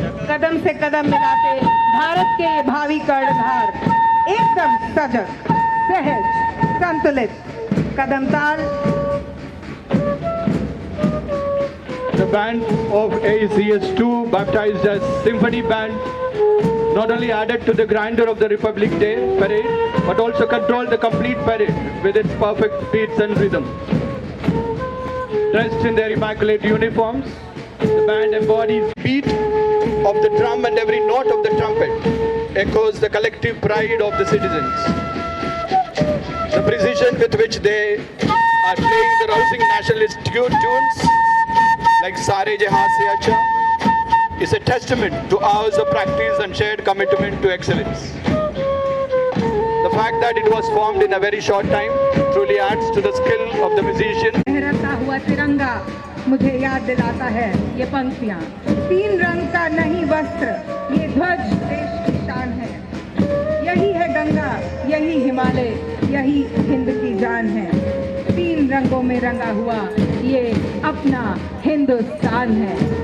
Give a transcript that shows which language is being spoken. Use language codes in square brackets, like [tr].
[hi] कदम से कदम मिलाते भारत के भावी कर्णधार एकदम सजग, सहज, संतुलित कदम ताल। [en] The band of ACS2, baptized as Symphony Band, not only added to the grandeur of the Republic Day parade, but also controlled the complete parade with its perfect beats and rhythm. Dressed in their immaculate uniforms, the band embodies beat of the drum, and every note of the trumpet echoes the collective pride of the citizens. The precision with which they are playing the rousing nationalist tunes like Sare Jahan Se Acha is a testament to hours of practice and shared commitment to excellence. The fact that it was formed in a very short time truly adds to the skill of the musician. [hi] लहराता हुआ तिरंगा मुझे याद दिलाता है ये पंक्तियाँ। 3 रंग का नहीं वस्त्र, ये ध्वज देश की शान है। यही है गंगा, यही हिमालय, यही हिंद की जान है। 3 रंगों में रंगा हुआ ये अपना हिंदुस्तान है।